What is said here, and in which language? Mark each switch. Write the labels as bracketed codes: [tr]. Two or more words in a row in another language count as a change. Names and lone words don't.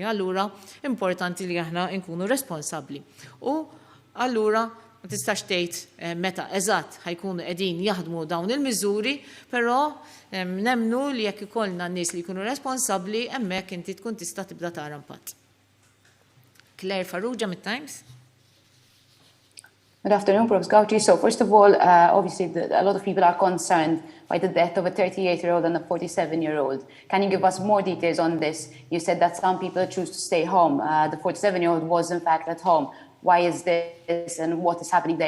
[mt] Allura importanti li aħna nkunu responsabbli. U allura ma tistax tgħid meta eżatt ħajkunu qegħdin jaħdmu dawn il-miżuri, però nemmnu li jekk ikollna n-nies li jkunu responsabbli hemmhekk inti tkun tista' tibda tara impatt. Claire Farrugia mit-Times. [en] Good afternoon, Prof. Gauci. So first of all, obviously a lot of people are concerned by the death of a 38-year-old and a 47-year-old. Can you give us more details on this? You said that some people choose to stay home. The 47-year-old was in fact at home. Why is this and what is happening there?